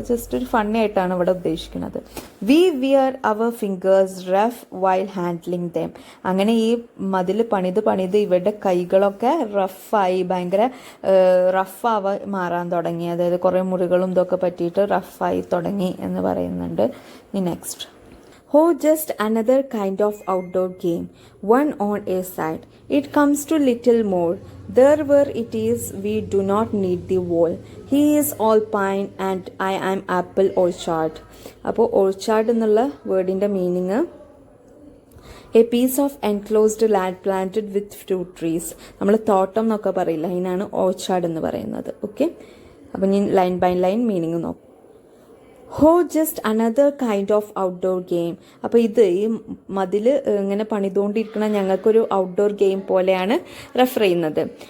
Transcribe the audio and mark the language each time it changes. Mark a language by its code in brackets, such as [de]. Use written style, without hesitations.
[ml] Just ഒരു funny ആയിട്ടാണ് ഇവിടെ ഉദ്ദേശിക്കുന്നത്. [en] We wear our fingers rough while handling them. [ml] അങ്ങനെ ഈ മതിൽ പണിത് ഇവരുടെ കൈകളൊക്കെ റഫായി, ഭയങ്കര റഫാവാ മാറാൻ തുടങ്ങി. അതായത് കുറേ മുറികളും ഇതൊക്കെ പറ്റിയിട്ട് റഫായി തുടങ്ങി എന്ന് പറയുന്നുണ്ട്. [en] Next, Oh, just another kind of outdoor game, one on a side. It comes to little more. There where it is, we do not need the wall. He is all pine and I am apple orchard. അപ്പോൾ orchard [ml] എന്നുള്ള വേർഡിൻ്റെ meaning [en] A piece of enclosed land planted with fruit trees. [ml] നമ്മൾ തോട്ടം എന്നൊക്കെ പറയില്ല, അതിനാണ് orchard എന്ന് പറയുന്നത്. Okay, അപ്പം ഞാൻ ലൈൻ ബൈ ലൈൻ മീനിങ് നോക്കാം. [en] Oh just another kind of outdoor game. [ml] അപ്പോൾ ഇത് ഈ മതിൽ ഇങ്ങനെ പണിതുകൊണ്ടിരിക്കുന്ന ഞങ്ങൾക്കൊരു ഔട്ട്ഡോർ ഗെയിം പോലെയാണ് റെഫർ ചെയ്യുന്നത്.